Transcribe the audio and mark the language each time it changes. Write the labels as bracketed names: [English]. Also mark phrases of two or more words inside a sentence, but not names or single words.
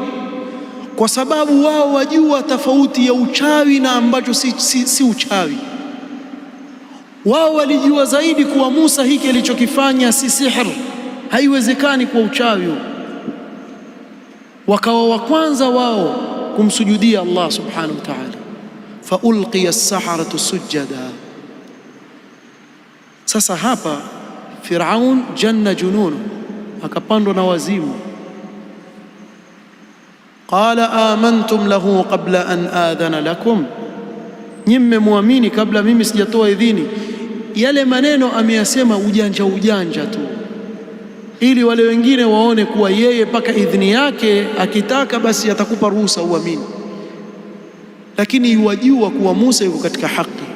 [Swahili] Kwa sababu wao wajua tofauti ya uchawi na ambacho si uchawi. Wao walijua zaidi kuwa Musa hiki alichokifanya si sihr, haiwezekani kwa uchawi. Wakawa wa kwanza wao kumsujudia Allah [Arabic] سبحانه وتعالى, فألقي السحرة سجدا. [Swahili] Sasa hapa Firaun [Arabic] جن جنونه, [Swahili] akapandwa na wazimu. [Arabic] قال آمنتم له قبل أن آذن لكم, [Swahili] nyinyi muamini kabla mimi sijatoa idhini. Yale maneno ameyasema ujanja tu, ili wale wengine waone kuwa yeye paka idhini yake akitaka basi atakupa ruhusa uamini, lakini yuwajua kuwa Musa yuko katika haki.